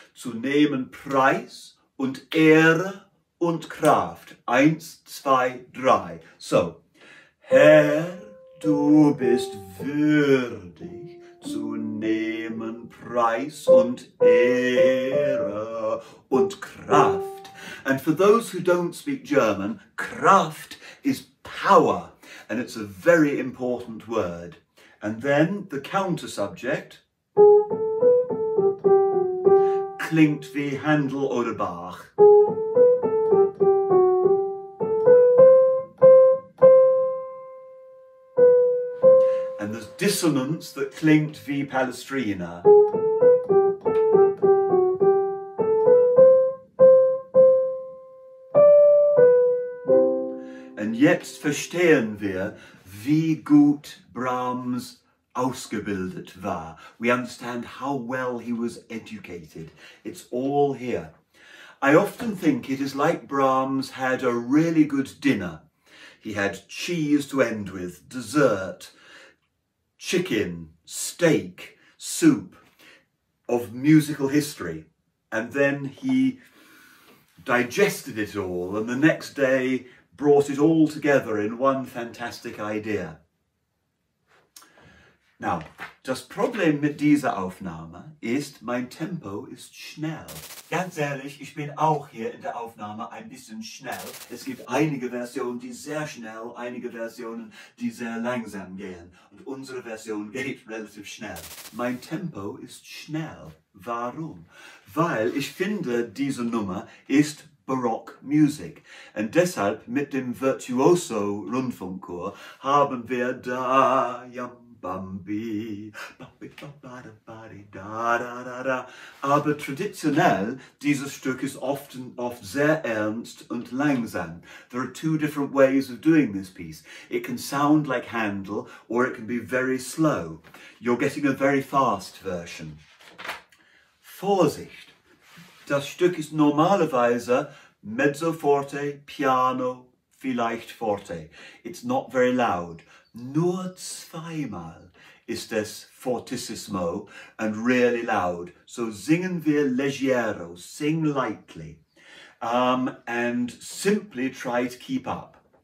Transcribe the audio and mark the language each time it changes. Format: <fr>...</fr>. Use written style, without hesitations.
<de>Zu nehmen Preis und Ehre und Kraft. 1, 2, 3. So, Herr, du bist würdig zu nehmen Preis und Ehre und Kraft.</de> <en>And for those who don't speak German, Kraft is power, and it's a very important word. And then the counter subject</en> <de>klingt wie Handel oder Bach.</de> <en>And there's dissonance that</en> <de>klingt wie Palestrina. Und jetzt verstehen wir, wie gut Brahms ausgebildet war.</de> <en>We understand how well he was educated. It's all here. I often think it is like Brahms had a really good dinner. He had cheese to end with, dessert, chicken, steak, soup of musical history, and then he digested it all and the next day brought it all together in one fantastic idea.</en> <de>Now, das Problem mit dieser Aufnahme ist, mein Tempo ist schnell. Ganz ehrlich, ich bin auch hier in der Aufnahme ein bisschen schnell. Es gibt einige Versionen, die sehr schnell, einige Versionen, die sehr langsam gehen. Und unsere Version geht relativ schnell. Mein Tempo ist schnell. Warum? Weil ich finde, diese Nummer ist Barockmusik. Und deshalb mit dem Virtuoso Rundfunkchor haben wir da, Bambi, aber traditionell, dieses Stück ist oft sehr ernst und langsam.</de> <en>There are two different ways of doing this piece. It can sound like Handel or it can be very slow. You're getting a very fast version.</en> <de>Vorsicht! Das Stück ist normalerweise mezzo forte, piano, vielleicht forte.</de> <en>It's not very loud.</en> <de>Nur zweimal ist es fortissimo</de> <en>and really loud.</en> <de>So singen wir</de> <en>leggero, sing lightly, and simply try to keep up.</en>